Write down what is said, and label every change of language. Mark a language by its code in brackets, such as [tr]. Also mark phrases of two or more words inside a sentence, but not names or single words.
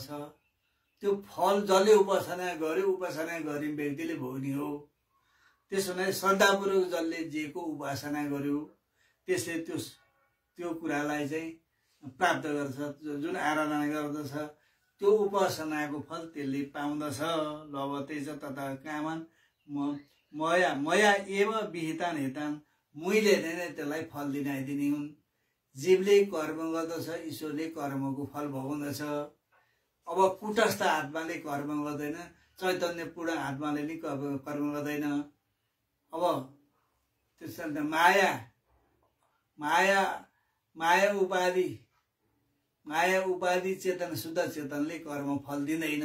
[ne] त्यो फल जसले उपासना गरिने व्यक्तिले भोग्ने हो। त्यसो भने श्रद्धापूर्वक जसले जेको उपासना गर्यो त्यसले त्यो कुरालाई चाहिँ प्राप्त गर्छ। जुन आराधना गर्दछ त्यो उपासनाको फल त्यसले पाउँदछ। [sa] लभतेज तथा कामन मया एव विहितान हितान [ne] मैले नै त्यसलाई फल दिनाइदिने हुन्। जीवले कर्म गर्दछ ईश्वरले कर्मको फल भोग्दछ। अब कुटस्थ आत्माले कर्म गर्दैन, चैतन्यपूर्ण आत्माले नि कर्म गर्दैन। अब त्यसैले माया उपाधि चेतन शुद्ध चेतनले कर्म फल दिँदैन।